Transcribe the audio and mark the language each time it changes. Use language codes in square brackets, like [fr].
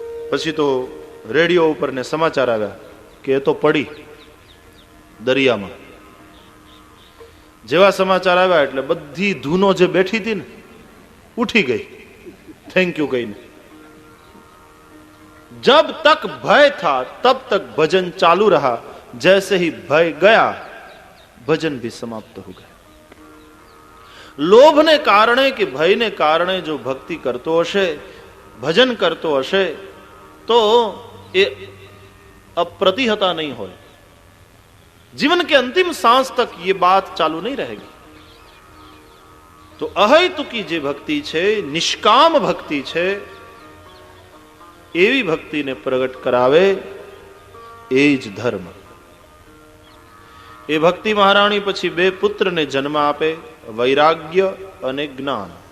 [gu] પછી તો રેડિયો ઉપર ને સમાચાર આવ્યા કે એ તો પડી દરિયામાં. જેવા સમાચાર આવ્યા એટલે બધી ધૂનો જે બેઠી હતી ને ઉઠી ગઈ, થેન્ક યુ કહીને. [hi] जब तक भय था तब तक भजन चालू रहा, जैसे ही भय गया भजन भी समाप्त हो गया. [gu] લોભને કારણે કે ભયને કારણે જો ભક્તિ કરતો હશે, ભજન કરતો હશે તો એ [hi] अप्रतिहता नहीं [gu] હોય. [hi] जीवन के अंतिम सांस तक ये बात चालू नहीं रहेगी. [gu] तो अहैतुकी જે ભક્તિ છે, નિષ્કામ ભક્તિ છે, એવી ભક્તિને પ્રગટ કરાવે એ જ ધર્મ. એ ભક્તિ મહારાણી પછી બે પુત્રને જન્મ આપે, વૈરાગ્ય અને જ્ઞાન.